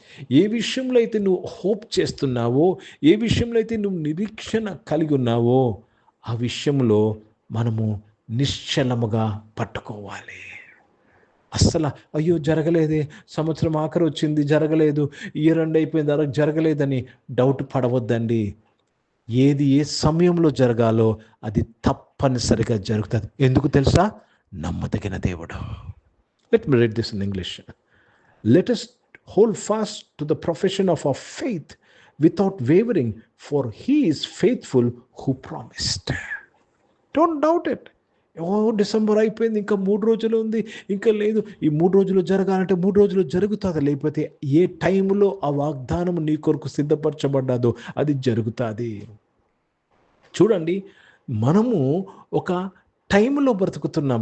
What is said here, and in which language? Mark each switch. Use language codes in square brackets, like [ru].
[te] ఏ విషయంలో అయితే నువ్వు హోప్ చేస్తున్నావో, ఏ విషయంలో అయితే నువ్వు నిరీక్షణ కలిగి ఉన్నావో, ఆ విషయంలో మనము నిశ్చలముగా పట్టుకోవాలి. అస్సలు అయ్యో జరగలేదే, సంవత్సరం ఆఖరి వచ్చింది జరగలేదు, ఇయర్ ఎండ్ అయిపోయింది జరగలేదని డౌట్ పడవద్దండి. ఏది ఏ సమయంలో జరగాలో అది తప్పనిసరిగా జరుగుతుంది. ఎందుకు తెలుసా? నమ్మదగిన దేవుడు. [en] Let me read this in English. Let us hold fast to the profession of our faith without wavering, for he is faithful who promised. Don't doubt it. [te] December అయిపోయింది, ఇంకా 3 రోజులు ఉంది, ఇంకా లేదు, ఈ 3 రోజులు జరగాలంటే 3 రోజులు జరుగుతుంది. లేకపోతే ఏ టైంలో ఆ వాగ్దానం నీ కొరకు సిద్ధపరచబడ్డాదో అది జరుగుతుంది. చూడండి, మనము ఒక టైంలో బ్రతుకుతున్నాం.